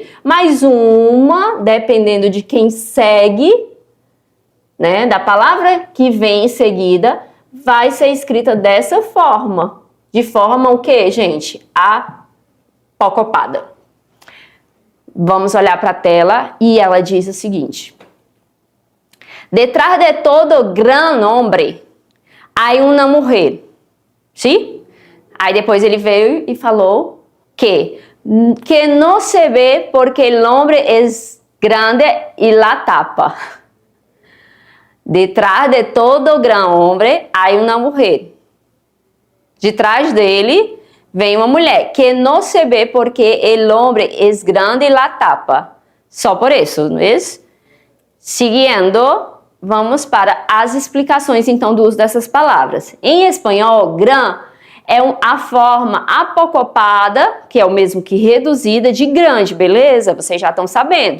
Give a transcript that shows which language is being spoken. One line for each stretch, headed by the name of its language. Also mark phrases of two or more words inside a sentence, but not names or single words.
Portuguese: Mais uma, dependendo de quem segue, né, da palavra que vem em seguida, vai ser escrita dessa forma. De forma o quê, gente? Apocopada. Vamos olhar para a tela e ela diz o seguinte.
Spanish: Detrás de todo gran hombre hay una mujer.
Portuguese: Sim? Aí depois ele veio e falou que não se vê porque
Spanish: el hombre es grande y la tapa. Detrás de todo gran hombre hay una mujer.
Portuguese: De trás dele vem uma mulher que não se vê porque
Spanish: el hombre es grande y la tapa.
Portuguese: Só por isso, não é isso? Seguindo, vamos para as explicações então do uso dessas palavras. Em espanhol, gran é a forma apocopada, que é o mesmo que reduzida, de grande, beleza? Vocês já estão sabendo.